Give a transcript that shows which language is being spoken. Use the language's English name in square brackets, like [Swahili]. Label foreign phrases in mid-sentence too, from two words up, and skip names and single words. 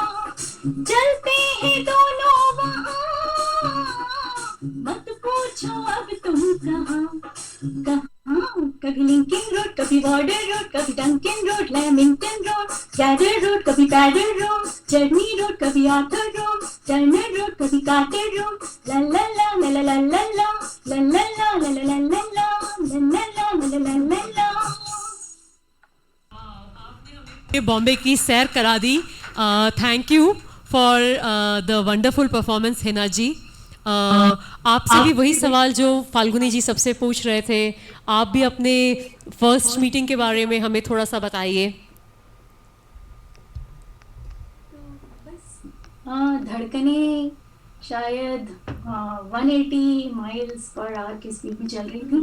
[Hindi] चलते हैं दोनों वहाँ, मत पूछो अब तुम कहाँ. कहाँ, कभी लिंकिंग रोड, कभी वार्डर रोड, कभी डंकिन रोड, लैमिंगटन रोड, कैडर रोड, कभी पैडर रोड, जर्नी रोड, कभी आर्थर रोड, टर्नर रोड, कभी कार्टर रोड. ला ला ला ला ला ला ला ला, ला ला ला ला ला ला ला ला, ला ला ला ला ला ला. बॉम्बे की सैर करा दी [English] Thank you for the wonderful performance, [Hindi] हिना जी. आपसे भी वही सवाल जो फाल्गुनी जी सबसे पूछ रहे थे, आप भी अपने [English] first meeting [Hindi] के बारे में हमें थोड़ा सा बताइए. धड़कने शायद 180 [English] miles per hour [Hindi] की स्पीड में चल रही थी.